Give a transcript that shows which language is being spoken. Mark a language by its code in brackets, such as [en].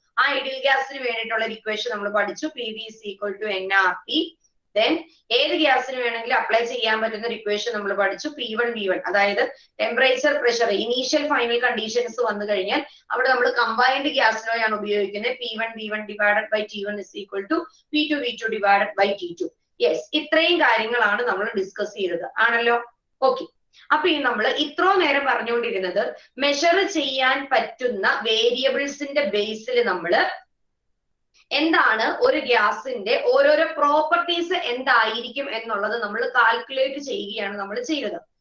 [ml] ആ ഐഡിയൽ ഗ്യാസിന് വേണ്ടിയിട്ടുള്ള ഇക്വേഷൻ നമ്മൾ പഠിച്ചു, [en] PV is equal to nRT. [ml] Then ഏത് ഗ്യാസിന് വേണമെങ്കിലും അപ്ലൈ ചെയ്യാൻ പറ്റുന്ന ഒരു ഇക്വേഷൻ നമ്മൾ പഠിച്ചു, P1 V1. അതായത് temperature, pressure, initial final conditions വന്നു കഴിഞ്ഞാൽ അവിടെ നമ്മൾ കമ്പൈൻഡ് ഗ്യാസ് ലോ ആണ് ഉപയോഗിക്കുന്നത്. [en] P1 V1 divided by T1 is equal to P2 V2 divided by T2. [ml] Yes, ഇത്രയും കാര്യങ്ങളാണ് നമ്മൾ ഡിസ്കസ് ചെയ്തത് ആണല്ലോ. ഓക്കെ, അപ്പൊ ഈ നമ്മൾ ഇത്രയും നേരം പറഞ്ഞുകൊണ്ടിരുന്നത് മെഷർ ചെയ്യാൻ പറ്റുന്ന വേരിയബിൾസിന്റെ ബേസിൽ നമ്മൾ എന്താണ് ഒരു ഗ്യാസിന്റെ ഓരോരോ പ്രോപ്പർട്ടീസ് എന്തായിരിക്കും എന്നുള്ളത് നമ്മൾ കാൽക്കുലേറ്റ് ചെയ്യുകയാണ് നമ്മൾ ചെയ്തത്.